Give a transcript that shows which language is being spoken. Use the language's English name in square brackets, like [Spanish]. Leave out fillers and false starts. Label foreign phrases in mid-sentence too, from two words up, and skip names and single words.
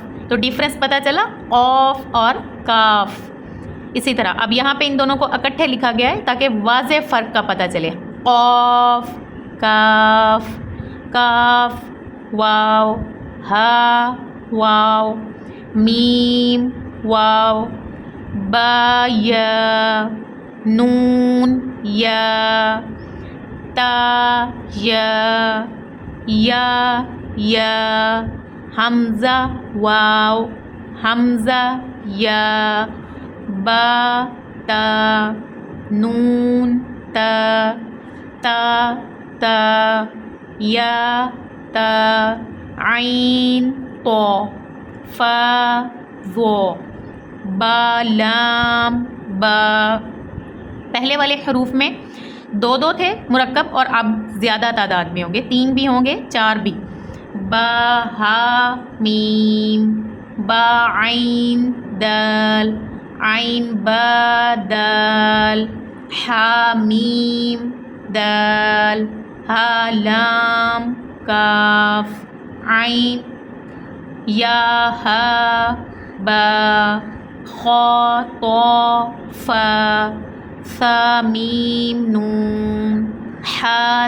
[Urdu] تو ڈیفرنس پتہ چلا قاف اور کاف. اسی طرح اب یہاں پہ ان دونوں کو اکٹھے لکھا گیا ہے تاکہ واضح فرق کا پتہ چلے. قاف کاف کاف واو ہا واو میم واو با یا نون یا تا یا حمزہ واو حمزہ یا با تا نون تا تا تا یا تا عین تو فا ذو با لام با. پہلے والے حروف میں 2 تھے مرکب اور اب زیادہ تعداد میں ہوں گے، 3 بھی ہوں گے 4 بھی. با ہا میم با عین دال عین با دال حا میم دال ہا لام کاف عین یا ہا با خا طا فا ثا میم نون حا